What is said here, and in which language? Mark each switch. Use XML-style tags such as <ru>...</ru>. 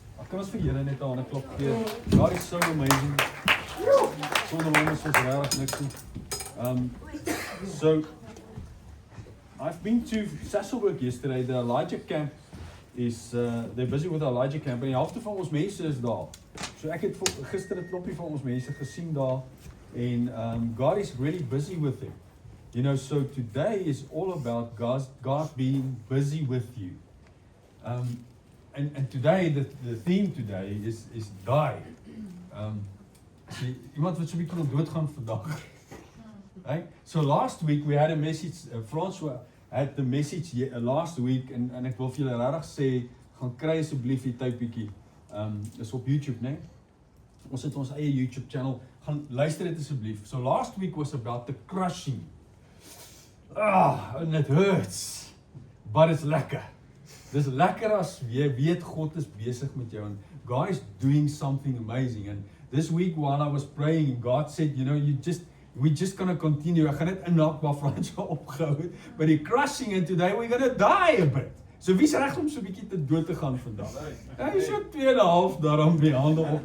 <af>Ek kan ons vir Here net 'n hande klap gee. God is so amazing. Sonder hom is ons regtig niks nie.</af> <en>So I've been to Sasolburg yesterday. The Elijah camp is they're busy with the Elijah camp</en> <af>en die helfte van ons mense is daar. So ek het gister 'n klompie van ons mense gesien daar en God</af> <en>is really busy with them. You know, so today is all about God being busy with you. And today, the theme today is die.</en> <af>Iemand wat so 'n bietjie kan doodgaan vandag.</af> <en>Right? So last week</en> <af>we had a message, François had the message last week en ek wil vir julle regtig sê, gaan kry asseblief die tydjie. Is op YouTube, né? Ons het ons eie YouTube channel. Gaan luister dit asseblief.</af> <en>So last week was about the crushing. And it hurts, but it's lekker.</en> <af>Dis lekker as jy weet God is besig met jou en God</af> <en>is doing something amazing. And this week while I was praying, God said, you know, we're just going to continue.</en> <af>Ek gaan net inhaak waar Fransjo opgehou het, but die crushing</af> <en>and today we're going to die a bit.</en> <af>So wie's reg om so 'n bietjie te dood te gaan vandag? Hy is so 2.5 daarom die hande op.</af>